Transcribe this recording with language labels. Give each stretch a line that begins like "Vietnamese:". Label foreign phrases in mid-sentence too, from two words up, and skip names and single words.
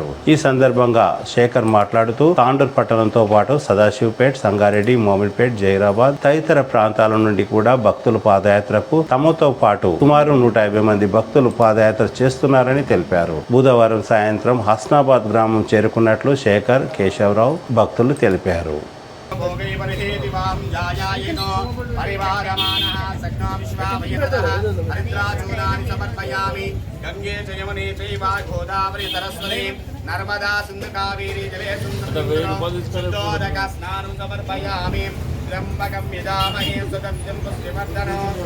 Telugu: ఈ సందర్భంగా శేఖర్ మాట్లాడుతూ తాండూరు పట్టణంతో పాటు సదాశివపేట్, సంగారెడ్డి, మోమిన్పేట్, జైరాబాద్ తదితర ప్రాంతాల నుండి కూడా భక్తులు పాదయాత్రకు తమతో పాటు సుమారు 150 మంది భక్తులు పాదయాత్ర చేస్తున్నారని తెలిపారు. బుధవారం సాయంత్రం హస్నాబాద్ గ్రామం చేరుకున్నట్లు శేఖర్, కేశవరావు భక్తులు తెలిపారు.
Sanskrit: गंगे च यमुने चैव गोदावरी सरस्वती नर्मदा सिंधु कावेरी जले शुद्धोदक स्नानं समर्पयामि त्र्यंबकं यजामहे सुगन्धिं पुष्टिवर्धनं